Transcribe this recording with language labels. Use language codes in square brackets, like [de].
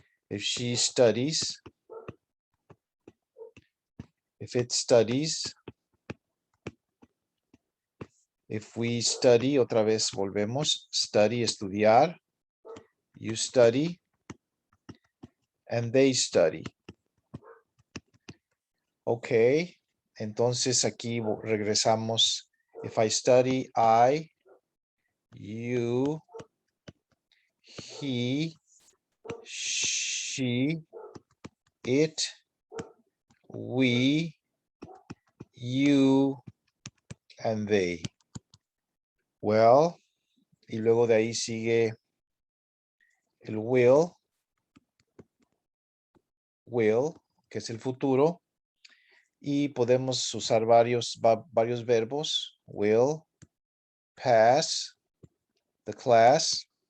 [en] If she studies, if it studies, if we study, [es] otra vez volvemos, [en] study, estudiar, you study, and they study. [es] Okay, entonces aquí regresamos. [en] If I study, I, you, he, she, it, we, you, and they. [es] Well, y luego de ahí sigue el will, que es el futuro. Y podemos usar varios verbos. [en] Will pass the class.